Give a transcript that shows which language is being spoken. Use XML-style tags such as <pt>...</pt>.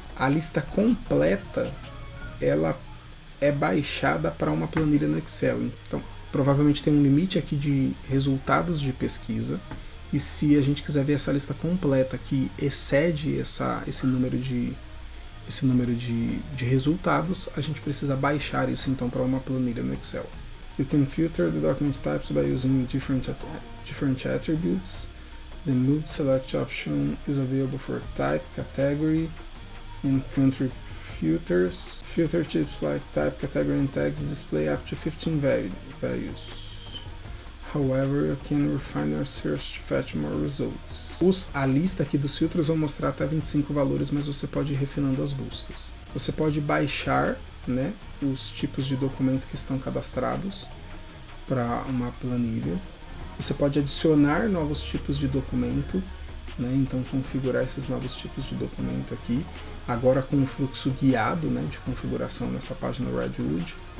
<pt>A lista completa ela é baixada para uma planilha no Excel. Então, provavelmente tem um limite aqui de resultados de pesquisa, e se a gente quiser ver essa lista completa que excede esse número de resultados, a gente precisa baixar isso então para uma planilha no Excel.</pt> <en>You can filter the document types by using different attributes. The Mode Select option is available for type, category, and country filters. Filter types like type, category, and tags display up to 15 values. However, you can refine your search to fetch more results.</en> <pt>A lista aqui dos filtros vão mostrar até 25 valores, mas você pode ir refinando as buscas. Você pode baixar, né, os tipos de documento que estão cadastrados para uma planilha. Você pode adicionar novos tipos de documento, né, então configurar esses novos tipos de documento aqui, agora com um fluxo guiado, né, de configuração nessa página Redwood.</pt>